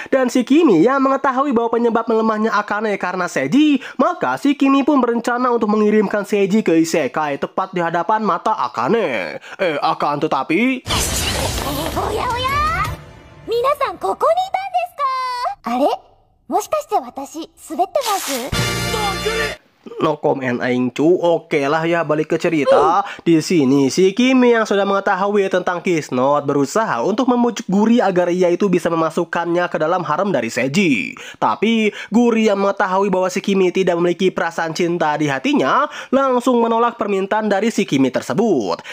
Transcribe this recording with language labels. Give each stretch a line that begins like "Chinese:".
Indonesian: Dan Shikimi yang mengetahui bahwa penyebab melemahnya Akane karena Seiji, maka Shikimi pun berencana untuk mengirimkan Seiji ke isekai tepat di hadapan mata Akane. Akan tetapi
Japanese: おやおや、皆さんここにいたんですか。あれ、もしかして私滑ってます？
English: No comment
Indonesian: aing cu. Oke lah ya, balik ke cerita. Di sini si Kimi yang sudah mengetahui tentang Kisnot berusaha untuk membujuk Guri agar ia itu bisa memasukkannya ke dalam harem dari Seiji. Tapi Guri yang mengetahui bahwa si Kimi tidak memiliki perasaan cinta di hatinya langsung menolak permintaan dari si Kimi tersebut.